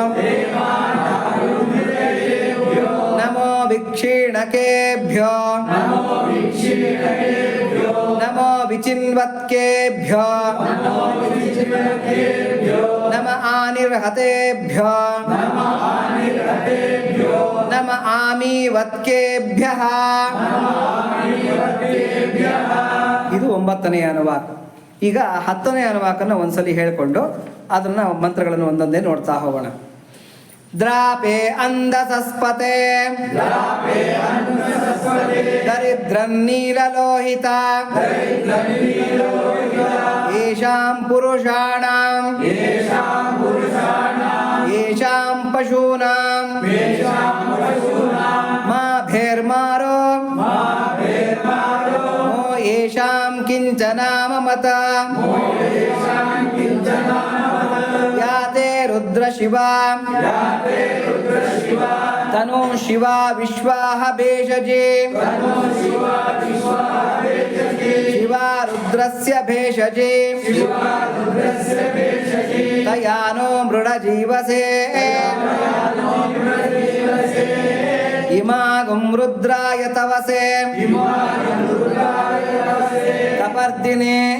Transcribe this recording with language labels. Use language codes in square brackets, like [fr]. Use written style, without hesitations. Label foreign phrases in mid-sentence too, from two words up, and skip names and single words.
[sa] नमो विक्षीणकेभ्यो नमो विचिन्वत्केभ्यो नम आनिर्हतेभ्यो नम आमीवत्केभ्यः [kn] ಇದು 9ನೇ ಅನುವಾಕ. ಈಗ 10ನೇ ಅನುವಾಕನ ಒಂದ್ಸಲಿ ಹೇಳಿಕೊಂಡು ಅದನ್ನ ಮಂತ್ರಗಳನ್ನು ಒಂದೊಂದೇ ನೋಡ್ತಾ ಹೋಗೋಣ. [sa] ದ್ರಾಪೆ ಅಂಧಸಸ್ಪತೆ ದರಿದ್ರನ್ನೀಲಲೋಹಿತ ಯೇಷಾಂ ಪುರುಷಾಣಾಂ ಯೇಷಾಂ ಪಶೂನಾಂ ಮಾಭೇರ್ಮಾರೋ ಮೋ ಯೇಷಾಂ ಕಿಂಚನಾಮಮತ ಯಾತೆ ರುದ್ರ ಶಿವಾ तनो शिवा विश्वाह भेषजे शिवा रुद्रस्य भेषजे तयानो मृडजीवसे इमागुं रुद्राय तवसे कपर्दिने